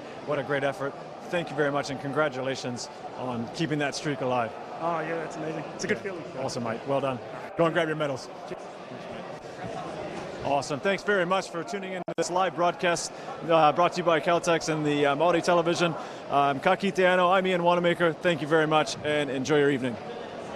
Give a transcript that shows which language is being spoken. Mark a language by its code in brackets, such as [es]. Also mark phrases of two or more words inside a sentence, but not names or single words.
[en] What a great effort. Thank you very much, and congratulations on keeping that streak alive. Oh, yeah, that's amazing. It's a good feeling. Awesome, mate. Well done. Go and grab your medals. Awesome. Thanks very much for tuning in to this live broadcast brought to you by Caltex and the Maori Television. [mi] Ka kite anō, [en] I'm Ian Wanamaker. Thank you very much and enjoy your evening.